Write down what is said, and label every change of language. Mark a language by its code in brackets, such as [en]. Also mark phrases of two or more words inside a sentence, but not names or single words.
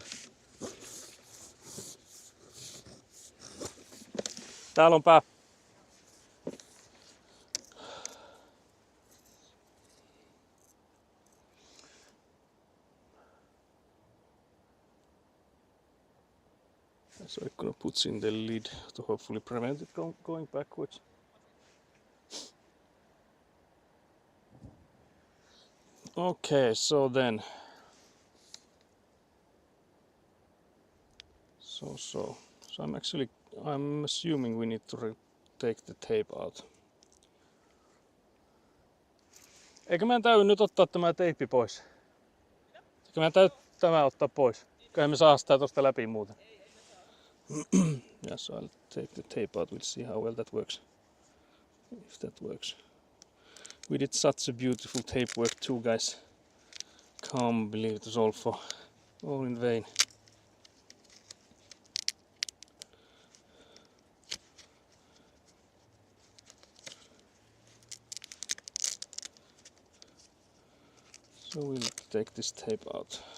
[fi] Täällä on pää. [en] So I'm gonna put in the lid to hopefully prevent it going backwards. Okay, so then. So I'm assuming we need to take the tape out. [fi] Eikö meidän täydy nyt ottaa tämä teippi pois? Eikö meidän täydy tämä ottaa pois? Eiköhän me saa sitä tosta läpi muuten. [en] Yeah, so I'll take the tape out. We'll see how well that works. If that works. We did such a beautiful tape work too, guys. Can't believe it was all in vain. So we'll take this tape out.